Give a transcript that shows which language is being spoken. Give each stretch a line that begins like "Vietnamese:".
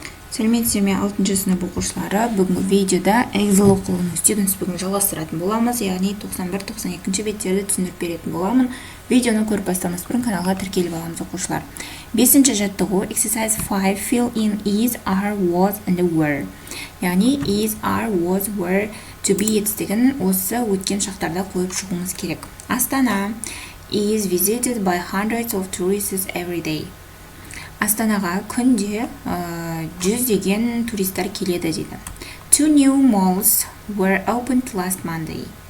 Kazakh: Сәлеметсіздер ме 6-шы сынып оқушылары. Бүгінгі видеода Эксель оқулының students бүгін жалғастыратын боламыз, яғни 91-92 беттерді түсіндіріп беретін боламын. Видеоны көріп бастамас бұрын каналға тіркеліп аламыз оқушылар. 5-ші жаттығу
English: exercise 5 fill in is, are, was and were.
Kazakh: Яғни is, are, was, were, to be деген осы өткен шақтарда қойып шығуымыз керек.
English: Астана is visited by hundreds of tourists every day.
Kazakh: Астанаға күнде 100-деген туристер келеді дейді.
English: Two new malls were opened last Monday.